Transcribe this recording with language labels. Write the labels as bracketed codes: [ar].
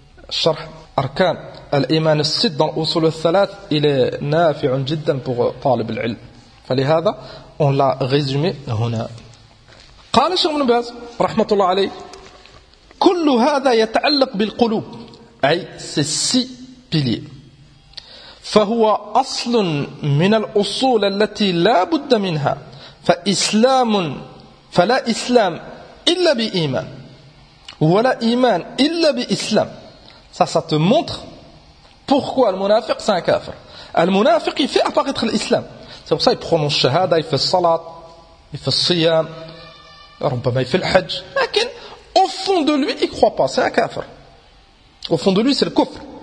[ar] Charh arkan al-iman al-sit dans l'usul al-thalat, [fr] il est [ar] nafi' jiddan pour talib al-ilm. فلهذا [fr] on l'a résumé [ar] هنا. قال Cheikh Ibn Baz rahmatullah alayh, كل هذا يتعلق بالقلوب, اي [fr] ces six piliers. [ar] فهو اصل من الاصول التي لا بد منها, فاسلام فلا إسلام إلا بإيمان ولا إيمان إلا بإسلام. [fr] Ça te montre pourquoi le munafiq c'est un kafir. Le munafiq il fait apparaître l'islam. C'est pour ça il prononce shahada, il fait le salat, il fait le siyam, il fait le hajj. Mais au fond de lui il ne croit pas, c'est un kafir. Au fond de lui c'est le kufr.